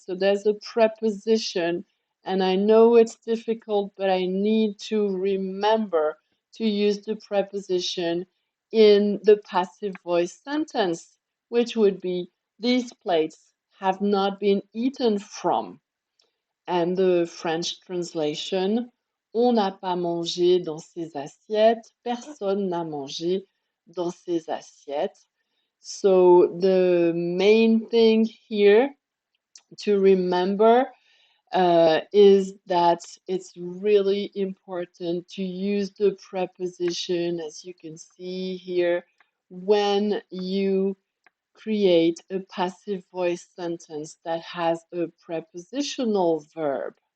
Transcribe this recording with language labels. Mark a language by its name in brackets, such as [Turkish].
[English] So there's a preposition, and I know it's difficult, but I need to remember to use the preposition in the passive voice sentence, which would be these plates have not been eaten from. And the French translation, [French] on n'a pas mangé dans ces assiettes, personne n'a mangé dans ces assiettes. [English] So the main thing here to remember is that it's really important to use the preposition, as you can see here, when you create a passive voice sentence that has a prepositional verb.